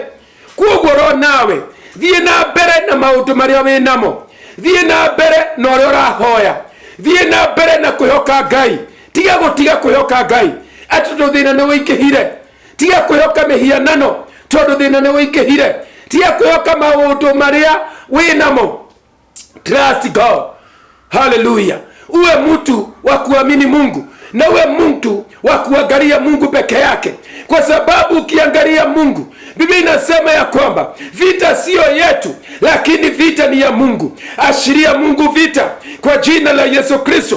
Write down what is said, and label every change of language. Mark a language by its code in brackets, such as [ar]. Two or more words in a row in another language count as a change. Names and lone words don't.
[ki] Kuoguo ro nawe thiĩ na mbere na maũndũ marĩa wĩnamo, thiĩ na mbere na ũrĩa ũrahoya, thiĩ na mbere na kwĩhoka Ngai. Tiga gũtiga kwĩhoka Ngai ati tondu thĩna nĩ wĩingĩhire, tiga kwĩhoka mĩhianano tondu thĩna nĩ wĩingĩhire, tiga kwĩhoka maũndũ marĩa wĩnamo. [en] Trust God. Hallelujah. [sw] Uwe mtu wa kuamini Mungu, na uwe mtu wa kuangalia Mungu peke yake, kwa sababu ukiangalia Mungu, Biblia inasema ya kwamba vita sio yetu, lakini vita ni ya Mungu. Ashiria Mungu vita kwa jina la Yesu Kristo.